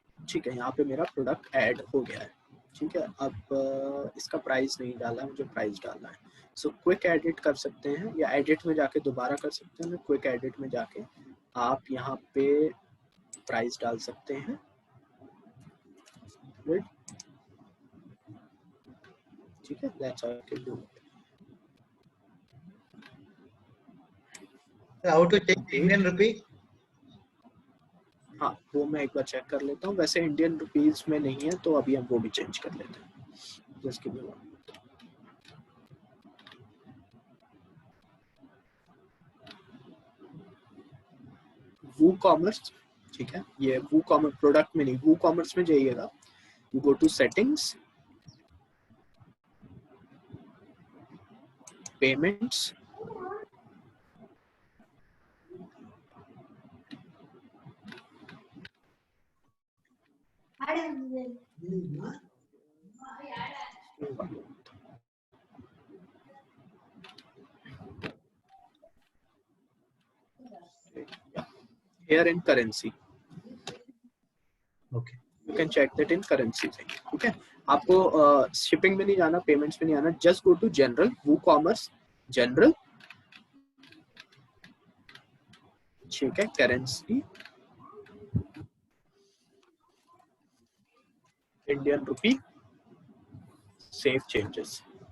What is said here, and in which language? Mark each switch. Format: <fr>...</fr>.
<hi>ठीक है, यहाँ पे मेरा प्रोडक्ट ऐड हो गया है. ठीक है, अब इसका प्राइस नहीं डाला, मुझे प्राइस डालना है. सो क्विक एडिट कर सकते हैं, या एडिट में जाके दोबारा कर सकते हैं. क्विक एडिट में जाके आप यहाँ पे प्राइस डाल सकते हैं.</hi> <en>ठीक है, that's how you can do it. How to check Indian rupee?</en> <hi>हाँ, वो मैं एक बार चेक कर लेता हूँ. वैसे इंडियन रुपीज में नहीं है, तो अभी हम वो भी चेंज कर लेते हैं.</hi> <en>Just give me one.</en> <hi>WooCommerce, ठीक है, ये WooCommerce प्रोडक्ट में नहीं, WooCommerce में जाइएगा.</hi> <en>You go to settings, payments, here in currency. Okay. You can check that in currency.</en> <hi>ठीक है, आपको शिपिंग में नहीं जाना, पेमेंट्स में नहीं आना.</hi> <en>Just go to general, WooCommerce general. ठीक है, currency, Indian rupee, save changes.</en>